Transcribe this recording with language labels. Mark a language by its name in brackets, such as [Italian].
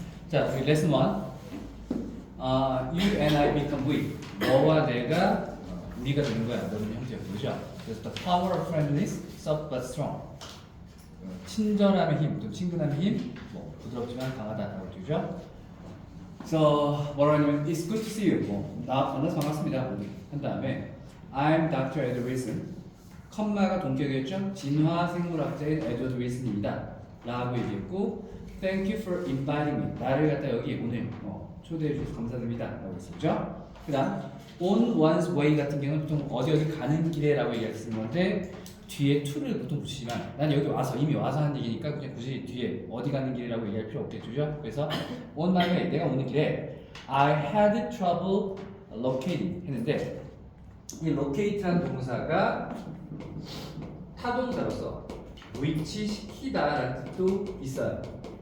[Korean] 자, 우리 레슨 1. [English] You and I become we. [Korean] 너와 내가 우리가 되는 거야. 너는 형제야. 그죠? 그래서 [English] the power of friendliness, soft but strong. [Korean] 친절함의 힘, 또 친근함의 힘, 뭐 부드럽지만 강하다라고 되죠. [English] So [Korean] 뭐라고 하냐면 [English] It's good to see you. [Korean] 만나서 반갑습니다. 한 다음에 [English] I'm Dr. Edward Wilson. [Korean] 컴마가 동격이었죠. 진화 생물학자인 에드워드 윌슨입니다. 라고 얘기했고 [English] Thank you for inviting me. [Korean] 나를 갖다 여기 오늘 초대해 주셔서 감사드립니다. 라고 했었죠. 그 다음 On one's way 같은 경우는 보통 어디 가는 길에 라고 얘기했을 건데 뒤에 to를 보통 붙이지만 난 여기 와서 이미 와서 한 얘기니까 그냥 굳이 뒤에 어디 가는 길이라고 얘기할 필요 없겠죠. 그래서 [English] on my way [Korean] 내가 오는 길에 [English] I had trouble locating [Korean] 했는데 이 locate라는 동사가 타동사로서 위치시키다라는 뜻도 있어요.